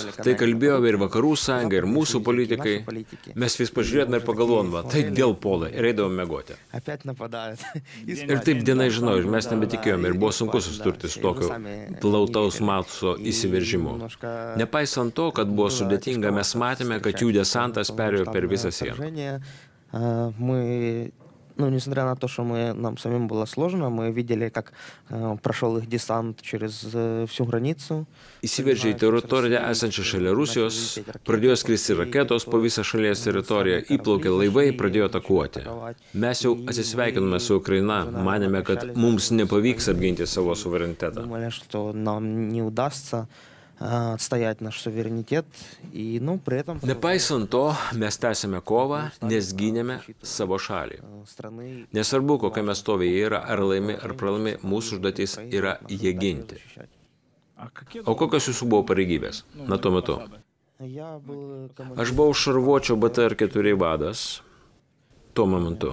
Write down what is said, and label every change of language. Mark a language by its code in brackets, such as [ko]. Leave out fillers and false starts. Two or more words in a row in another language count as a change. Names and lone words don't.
[lt] Tai kalbėjo ir vakarų sąjunga, ir mūsų politikai. Mes vis pažiūrėtume ir pagalvojome, tai dėl puolai, ir eidavome miegoti. Ir taip dienai žinau, ir mes nebetikėjome, ir buvo sunku susidurti su tokiu plataus masto įsiveržimu. Nepaisant to, kad buvo sudėtinga, mes matėme, kad jų desantas perėjo per visą sieną. [ru] Несмотря на то, что нам самим было сложно, мы видели, как прошел их десант через всю границу. [lt] Įsiveržė į teritoriją esančią šalia Rusijos, pradėjo skristi raketos po visą šalies teritoriją, įplaukė laivai, pradėjo atakuoti. Mes jau atsisveikinome su Ukraina, manėme, kad mums nepavyks apginti savo suverenitetą. [ru] Думали, что нам не удастся отстоять наш суверенитет, и, при этом... [lt] Nepaisant to, mes tęsėme kovą, nes gynėme savo šalį. Nesvarbu, kokia mes stovėje yra, ar laimi, ar pralaimi, mūsų užduotis yra jie ginti. O kokios jūsų buvo pareigybės na tuo metu? Aš buvau šarvuočio BTR-4 vadas tuo momentu.